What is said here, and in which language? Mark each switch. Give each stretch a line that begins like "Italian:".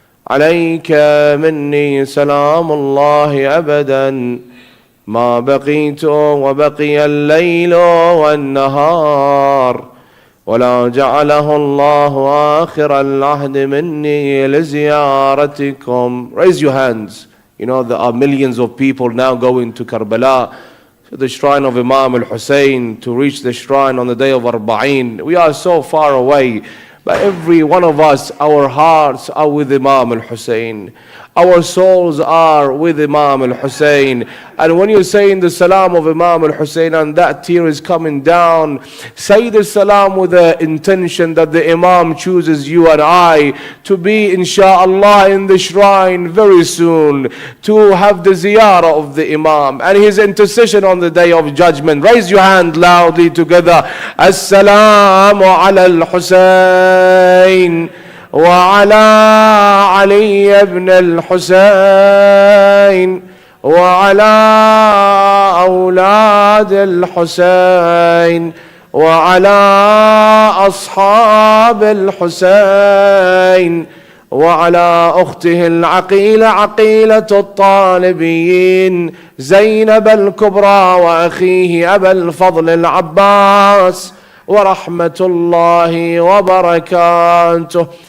Arabic: عليك مني سلام الله أبدا ما بقيت وبقي الليل والنهار، ولا جعله الله آخر العهد مني لزيارتكم.
English: Raise your hands. You know, there are millions of people now going to Karbala, to the shrine of Imam al-Hussein, to reach the shrine on the day of Arbaeen. We are so far away, but every one of us, our hearts are with Imam al-Hussein. Our souls are with Imam al-Hussein. And when you're saying the salam of Imam al-Hussein and that tear is coming down, say the salam with the intention that the Imam chooses you and I to be, insha'Allah, in the shrine very soon, to have the ziyarah of the Imam and his intercession on the day of judgment. Raise your hand loudly together.
Arabic: As-salamu ala al-Hussein وعلى علي بن الحسين وعلى أولاد الحسين وعلى أصحاب الحسين وعلى أخته العقيلة عقيلة الطالبين زينب الكبرى وأخيه أبا الفضل العباس ورحمة الله وبركاته.